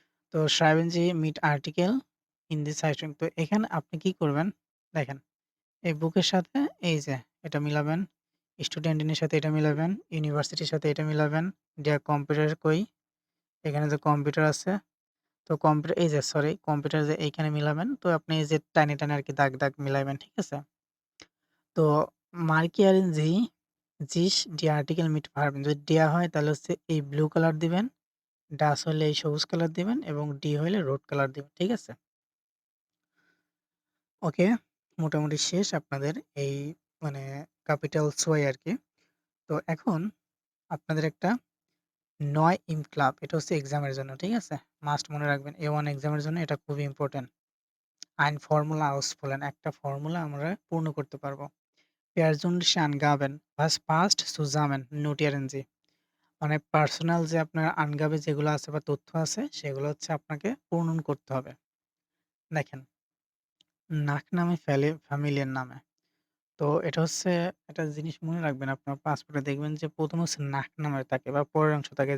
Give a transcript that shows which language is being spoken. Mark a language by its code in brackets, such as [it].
[de] তো schreiben Sie mit Artikel in die Zeitung। [bn] তো এখানে আপনি কি করবেন? দেখেন, এই বুকের সাথে এই যে এটা মিলাবেন, স্টুডেন্টিনের সাথে এটা মিলাবেন, ইউনিভার্সিটির সাথে এটা মিলাবেন, der কম্পিউটার কই? এখানে যে কম্পিউটার আছে তো এই যে কম্পিউটার যে এইখানে মিলাবেন। তো আপনি এই যে টানে আরকি দাগ মিলাইবেন। ঠিক আছে? তো [de] markieren Sie sich die Artikel mit Farben [bn] যদি দেয়া হয় তাহলে হচ্ছে এই ব্লু কালার দিবেন, das হলে এই সবুজ কালার দিবেন এবং D হইলে রেড কালার দিবেন। ঠিক আছে? ওকে, মোটামুটি শেষ আপনাদের এই মানে ক্যাপিটাল সোয়াই আরকি। তো এখন আপনাদের একটা নয় ইম ক্লাব এটা হচ্ছে এক্সামের জন্য। ঠিক আছে? মাস্ট মনে রাখবেন A1 এক্সামের জন্য এটা খুবই ইম্পোর্টেন্ট। [de] Ein Formula ausfüllen [bn] একটা ফর্মুলা আমরা পূর্ণ করতে পারবো। [de] Persönliche Angaben, was passt zusammen? Notieren Sie। [bn] মানে পার্সোনাল যে আপনার আনগাবে যেগুলো আছে বা তথ্য আছে সেগুলো হচ্ছে আপনাকে পূরণ করতে হবে। দেখেন, নাকনামে ফ্যামিলির নামে। তো এটা হচ্ছে একটা জিনিস মনে রাখবেন আপনার পাসপোর্টে দেখবেন যে ১ম হচ্ছে নাকনামে থাকে বা পরের অংশ থাকে।